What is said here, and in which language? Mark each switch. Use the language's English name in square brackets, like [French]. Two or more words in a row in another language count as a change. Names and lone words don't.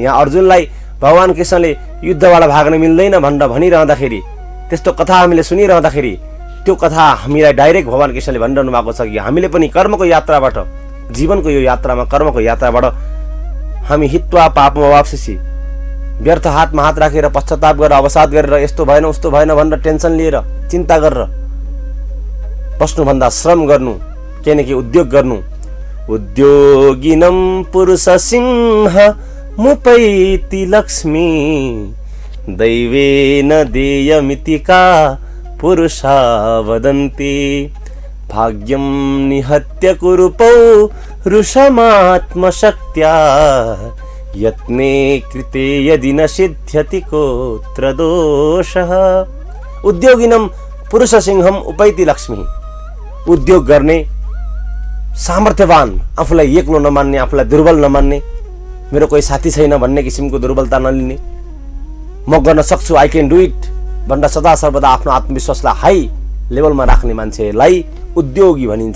[Nepali] यहाँ अर्जुनलाई भगवान कृष्णले युद्धबाट भाग्न मिल्दैन भनेर भनिरहँदाखेरि, त्यस्तो कथा हामीले सुनिरहँदाखेरि, त्यो कथा हामीलाई डाइरेक्ट भगवान कृष्णले भनिरहनु भएको छ कि हामीले पनि कर्मको यात्राबाट, जीवनको यो यात्रामा, कर्मको यात्राबाट हामी [Sanskrit] हित्वा पापमा वाप्स्यसि, [Nepali] व्यर्थ हातमा हात राखेर पश्चाताप गरेर अवसाद गरेर यस्तो भएन उस्तो भएन भनेर टेन्सन लिएर चिन्ता गरेर बस्नुभन्दा श्रम गर्नु, केही न केही उद्योग गर्नु। [Sanskrit] उद्योगिनं पुरुष सिंह मुपैति लक्ष्मी दैवेन देयमिति का पुरुषा वदन्ति। भाग्यं निहत्य कुरुपौ रुषमात्मशक्त्या यत्ने कृते यदि न सिद्ध्यति कोत्र दोषः। उद्योगिनं पुरुष सिंहम उपैति लक्ष्मी। [Nepali] उद्योग गर्ने सामर्थ्यवान, आफूलाई एक्लो नमान्ने, आफूलाई दुर्बल नमान्ने, मेरो कोही साथी छैन भन्ने किसिमको दुर्बलता नलिने, म गर्न सक्छु, [English] I can do it [Nepali] भनेर सदा सर्वदा आफ्नो आत्मविश्वासलाई [English] high levelमा [Nepali] राख्ने मान्छेलाई उद्योगी भनिन्छ।